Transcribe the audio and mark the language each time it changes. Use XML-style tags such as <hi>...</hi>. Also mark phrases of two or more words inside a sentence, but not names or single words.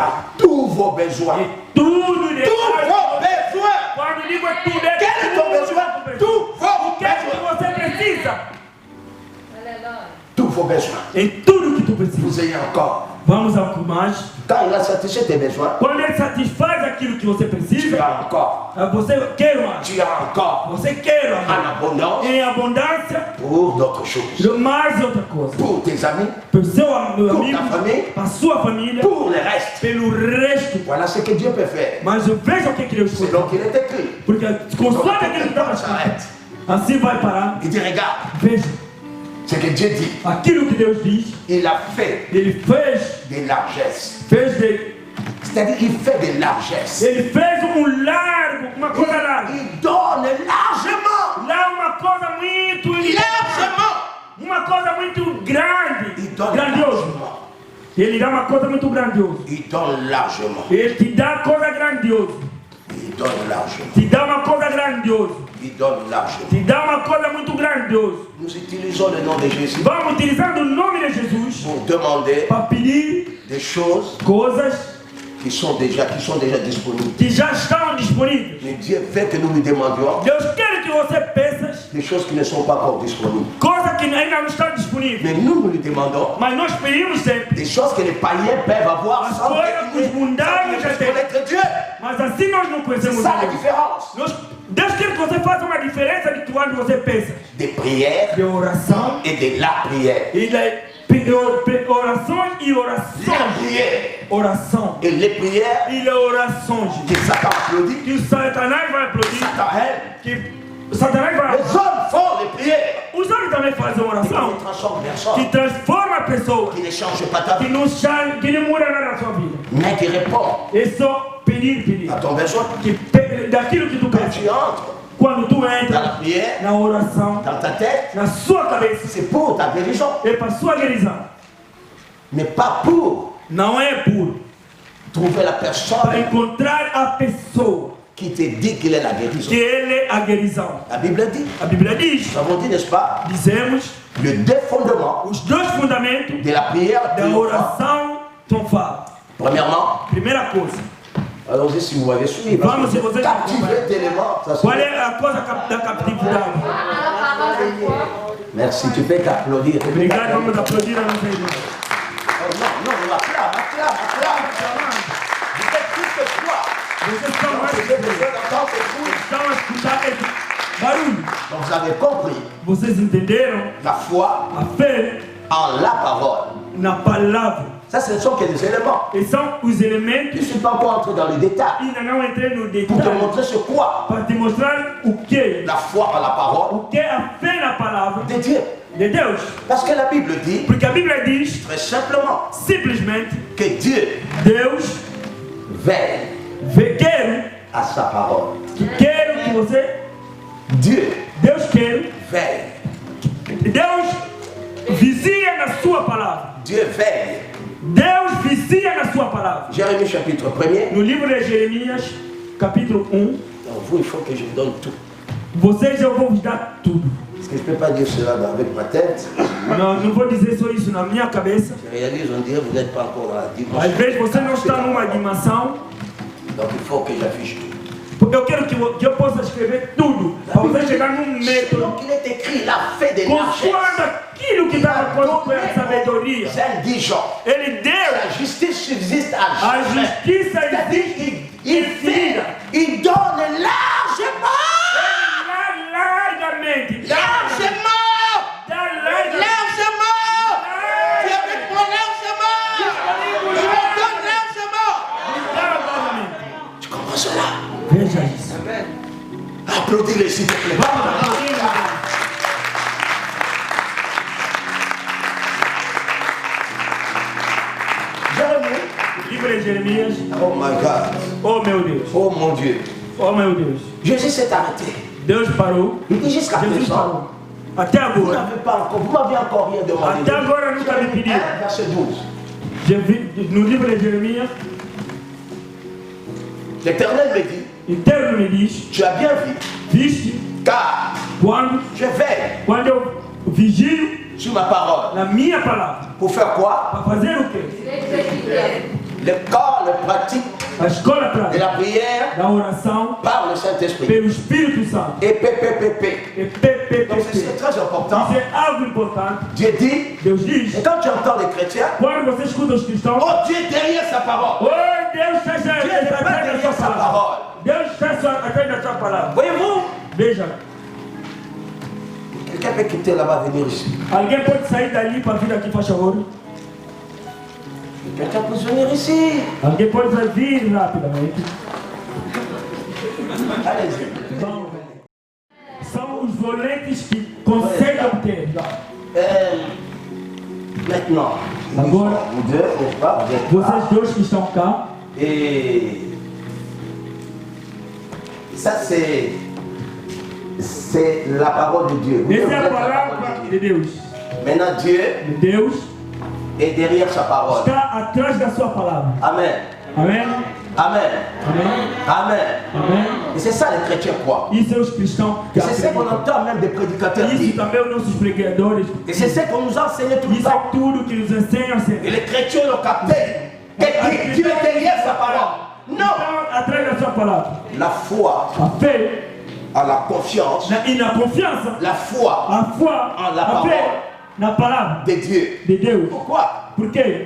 <fr>à tous vos besoins.</fr> <pt>Em tudo de</pt> <fr>Tous vos besoins.</fr> <pt>Quando digo é tudo, é</pt> <fr>Quel est ton</fr> <pt>tudo</pt> <fr>besoin?</fr> <pt>que tu precisa.</pt> <fr>Tous vos</fr> <pt>O que é que</pt> <fr>besoins.</fr> <pt>você precisa?</pt> <fr>Tous vos besoins.</fr> <pt>Em tudo que tu precisa.</pt> <fr>Vous ayez encore.</fr> <pt>Vamos ao que mais.</pt> <fr>Quand il a satisfait tes besoins,</fr> <pt>Quando ele satisfaz aquilo que você</pt> <fr>tu</fr> <pt>precisa,</pt> <fr>as encore.</fr> <pt>você quer mais.</pt> <fr>Tu as encore</fr> <pt>Você quer</pt> <fr>en</fr> <pt>mais.</pt> <fr>abondance</fr> <pt>Em abundância,</pt> <fr>pour d'autres choses.</fr> <pt>mais outra coisa.</pt> <fr>Pour tes amis,</fr> <pt>Para o seu</pt> <fr>pour</fr> <pt>amigo,</pt> <fr>ta famille,</fr> <pt>para a sua família,</pt> <fr>pour le reste.</fr> <pt>pelo resto.</pt> <fr>Voilà ce que Dieu peut faire.</fr> <pt>Mas eu vejo o que Deus</pt> <fr>C'est</fr> <pt>fez.</pt> <fr>donc qu'il est écrit.</fr> <pt>Porque</pt> <fr>Donc,</fr> <pt>consoante aquilo que estava</pt> <fr>Paul</fr> <pt>escrito,</pt> <fr>s'arrête.</fr> <pt>assim vai parar.</pt> <fr>Il dit, regarde,</fr> <pt>Veja,</pt> <fr>ce que Dieu dit.</fr> <pt>aquilo que Deus diz,</pt> <fr>Il a fait</fr> <pt>ele fez</pt> <fr>des largesses.</fr> <pt>de,</pt> <fr>C'est-à-dire, il fait des largesses.</fr> <pt>ele fez largo, uma coisa larga.</pt> <fr>Il donne largement.</fr> <pt>Lá uma coisa muito</pt> <fr>Largement.</fr> <pt>uma coisa muito grande,</pt> <fr>Il donne</fr> <pt>grandioso.</pt> <fr>largement.</fr> <pt>Ele dá uma coisa muito grandiosa.</pt> <fr>Il donne largement.</fr> <pt>Ele te dá coisa grandiosa.</pt> <fr>Il donne largement.</fr> <pt>Te dá uma coisa grandiosa.</pt> <fr>Il donne largement.</fr> <pt>Te dá uma coisa muito grandiosa.</pt> <fr>Nous utilisons le nom de Jésus</fr> <pt>Vamos utilizando o nome de Jesus</pt> <fr>pour demander</fr> <pt>para pedir</pt> <fr>des choses</fr> <pt>coisas</pt> <fr>qui sont déjà disponibles.</fr> <pt>que já estão disponíveis.</pt> <fr>Mais Dieu veut que nous lui demandions</fr> <pt>Deus quer que você pense</pt> <fr>des choses qui ne sont pas encore disponibles.</fr> <pt>coisas que ainda não estão disponíveis.</pt> <fr>Mais nous lui demandons</fr> <pt>Mas nós pedimos sempre.</pt> <fr>des choses que les païens peuvent avoir sans</fr> <pt>Os mundanos já têm.</pt> <fr>connaître Dieu.</fr> <pt>Mas assim nós não</pt> <fr>C'est</fr> <pt>conhecemos</pt> <fr>ça la</fr> <pt>Deus.</pt> <fr>différence.</fr> <pt>Deus quer que você faça uma diferença de quando você pensa.</pt> <fr>Des prières</fr> <pt>De oração</pt> <fr>et de la prière.</fr> <pt>e orações e</pt> <fr>La</fr> <pt>orações.</pt> <fr>prière</fr> <pt>Oração</pt> <fr>et les prières</fr> <pt>e orações.</pt> <fr>que Satan applaudit.</fr> <pt>Que o Satanás vai aplaudir.</pt> <fr>Satan aime.</fr> <pt>Que o Satanás vai.</pt> <fr>Les hommes font les prières</fr> <pt>Os homens também fazem</pt> <fr>qui</fr> <pt>oração.</pt> <fr>ne transforment</fr> <pt>Que</pt> <fr>personne,</fr> <pt>transforma a pessoa.</pt> <fr>qui ne changent pas ta</fr> <pt>Que</pt> <fr>vie,</fr> <pt>não muda nada na sua vida.</pt> <fr>mais qui répondent</fr> <pt>É só pedir.</pt> <fr>à ton besoin.</fr> <pt>Daquilo que tu</pt> <fr>Quand</fr> <pt>pensa.</pt> <fr>tu entres</fr> <pt>Quando tu</pt> <fr>dans la</fr> <pt>entra</pt> <fr>prière,</fr> <pt>na oração,</pt> <fr>dans ta tête,</fr> <pt>na sua cabeça,</pt> <fr>c'est pour ta guérison,</fr> <pt>é para sua guérison.</pt> <fr>mais pas pour</fr> <pt>Não é por</pt> <fr>trouver la</fr> <pt>para</pt> <fr>personne</fr> <pt>encontrar a pessoa</pt> <fr>qui te dit qu'il est la guérison.</fr> <pt>que Ele é a guérison.</pt> <fr>La Bible dit.</fr> <pt>A Bíblia diz,</pt> <fr>Nous avons dit, n'est-ce pas,</fr> <pt>dizemos,</pt> <fr>le deux fondements</fr> <pt>os dois fundamentos</pt> <fr>de la prière</fr> <pt>da</pt> <fr>triomphante.</fr> <pt>oração triunfal.</pt> <fr>Premièrement,</fr> <pt>Primeira coisa,</pt> <fr>allons-y si vous m'avez suivi.</fr> <pt>Vamos, se vocês</pt> <fr>Captiver d'éléments, ça</fr> <pt>qual se... é a coisa da captividade?</pt> <fr>Merci, tu peux qu'applaudir.</fr> <pt>Obrigado, vamos aplaudir a nossa irmã.</pt> <fr>Oh, non, on acclame. Vous faites plus que quoi.</fr> <pt>Vocês estão mais</pt> <fr>Vous avez besoin d'entendre ce bruit.</fr> <pt>estão a escutar esse barulho.</pt> <fr>Donc vous avez compris</fr> <pt>Vocês entenderam</pt> <fr>la foi</fr> <pt>a fé</pt> <fr>en la parole.</fr> <pt>na palavra.</pt> <fr>Ça, ce ne sont que des éléments.</fr> <pt>E são os</pt> <fr>Je</fr> <pt>elementos</pt> <fr>ne suis pas encore entré dans le détail</fr> <pt>ainda não entrei no</pt> <fr>pour te</fr> <pt>detalhe</pt> <fr>montrer ce quoi</fr> <pt>para te mostrar o que</pt> <fr>la foi en la parole</fr> <pt>o que é a fé na palavra</pt> <fr>de Dieu.</fr> <pt>de Deus.</pt> <fr>Parce que la Bible dit</fr> <pt>Porque a Bíblia diz</pt> <fr>très simplement</fr> <pt>simplesmente</pt> <fr>que Dieu</fr> <pt>Deus</pt> <fr>veille</fr> <pt>quer</pt> <fr>à sa parole.</fr> <pt>que você Deus quer</pt> <fr>veille.</fr> <pt>Deus vigia na sua palavra.</pt> <fr>Dieu veille.</fr> <pt>Deus vigia na sua palavra.</pt> <fr>Jérémie chapitre 1er.</fr> <pt>No livro de Jeremias, capítulo 1,</pt> <fr>Donc vous, il faut que je vous donne tout.</fr> <pt>vocês eu vou vos dar tudo.</pt> <fr>Parce que je ne peux pas dire cela avec ma tête.</fr> <pt>Não vou dizer só isso na minha cabeça.</pt> <fr>Je réalise, on dirait que vous n'êtes pas encore dans la</fr> <pt>Às</pt> <fr>dimension.</fr> <pt>vezes você não está numa dimensão.</pt> <fr>Donc il faut que j'affiche tout.</fr> <pt>Porque eu quero que eu possa escrever tudo. Para você chegar num método.</pt> <fr>Donc il est écrit la fée des largesses.</fr> <pt>Conforme aquilo que está com a sabedoria.</pt> <fr>Indigent.</fr> <pt>Ele deu.</pt> <fr>La justice subsiste à</fr> <pt>A</pt> <fr>jamais.</fr> <pt>justiça</pt> <fr>C'est-à-dire il fait, il donne largement.</fr> <pt>Largamente.</pt> <fr>Largement. Largement. Tu es avec moi largement. Il me donne largement. Tu comprends cela? Veja isso. Applaudis-les s'il te plaît. Jérémie.</fr> <pt>Livro de Jeremias.</pt> <en>Oh my God.</en> <pt>Oh meu Deus.</pt> <fr>Oh mon Dieu.</fr> <pt>Oh meu Deus.</pt> <fr>Jésus s'est arrêté.</fr> <pt>Deus parou.</pt> <fr>Il dit jusqu'à</fr> <pt>Jesus</pt> <fr>présent.</fr> <pt>parou. Até</pt> <fr>Vous</fr> <pt>agora.</pt> <fr>n'avez pas encore, vous m'avez encore rien demandé.</fr> <pt>Até agora nunca me pediu.</pt> <fr>Verset 12.</fr> <pt>No livro de Jeremias,</pt> <fr>L'Éternel me dit,</fr> <pt>Eterno me diz,</pt> <fr>tu as bien vu,</fr> <pt>viste,</pt> <fr>car</fr> <pt>quando</pt> <fr>je veille</fr> <pt>eu vigio</pt> <fr>sur ma parole.</fr> <pt>na minha palavra.</pt> <fr>Pour faire quoi?</fr> <pt>Para fazer o quê?</pt> <fr>Le corps, le pratique</fr> <pt>A escola</pt> <fr>de</fr> <pt>prática</pt> <fr>la prière</fr> <pt>da oração</pt> <fr>par le Saint-Esprit.</fr> <pt>pelo Espírito Santo.</pt> <fr>Et PPPP.</fr> <pt>E PPPP.</pt> <fr>Donc c'est très important.</fr> <pt>Isso é algo importante.</pt> <fr>Dieu dit,</fr> <pt>Deus diz,</pt> <fr>et quand tu entends les chrétiens,</fr> <pt>quando você escuta os cristãos,</pt> <fr>oh Dieu est derrière sa parole.</fr> <pt>oh, Deus está</pt> <fr>Dieu n'est pas</fr> <pt>atrás da</pt> <fr>derrière</fr> <pt>sua</pt> <fr>sa</fr> <pt>palavra.</pt> <fr>parole.</fr> <pt>Deus está atrás da sua palavra.</pt> <fr>Voyez-vous?</fr> <pt>Veja,</pt> <fr>Quelqu'un peut quitter là-bas, venir ici.</fr> <pt>alguém pode sair dali para vir aqui, faz favor?</pt> <fr>Quelqu'un peut venir ici.</fr> <pt>Alguém pode vir rapidamente?</pt> <fr>Allez-y.</fr> <pt>São os volantes que conseguem obter.</pt> <fr>Maintenant,</fr> <pt>Agora,</pt> <fr>vous deux, n'est-ce pas? Vous êtes là.</fr> <pt>vocês dois que estão cá,</pt> <fr>Et ça, c'est la parole de Dieu. Vous</fr> <pt>essa êtes é a</pt> <fr>la</fr> <pt>palavra</pt> <fr>parole</fr> <pt>de</pt> <fr>de Dieu.</fr> <pt>Deus.</pt> <fr>Maintenant, Dieu</fr> <pt>Deus</pt> <fr>est derrière sa parole.</fr> <pt>está atrás da sua palavra.</pt> <fr>Amen.</fr> <pt>Amém?</pt> <fr>Amen.</fr> <pt>Amém?</pt> <fr>Amen.</fr> <pt>Amém?</pt> <fr>Et c'est ça les chrétiens croient.</fr> <pt>Isso é os cristãos que</pt> <fr>Et c'est ça qu'on</fr> <pt>acreditam.</pt> <fr>entend même des prédicateurs</fr> <pt>Isso</pt> <fr>dire.</fr> <pt>também os nossos pregadores.</pt> <fr>Et c'est ça qu'on nous a enseigné tout le</fr> <pt>Isso é</pt> <fr>temps.</fr> <pt>tudo que nos ensinam</pt> <fr>Et</fr> <pt>sempre.</pt> <fr>les chrétiens l'ont capté. Que Dieu est derrière sa parole. Non.</fr> <pt>Então, atrás da sua palavra.</pt> <fr>La foi</fr> <pt>A fé</pt> <fr>a la confiance.</fr> <pt>e na confiança.</pt> <fr>La foi</fr> <pt>A foi,</pt> <fr>En la</fr> <pt>a</pt> <fr>parole.</fr> <pt>fé na palavra</pt> <fr>de Dieu.</fr> <pt>de Deus.</pt> <fr>Pourquoi?</fr> <pt>Por quê?</pt>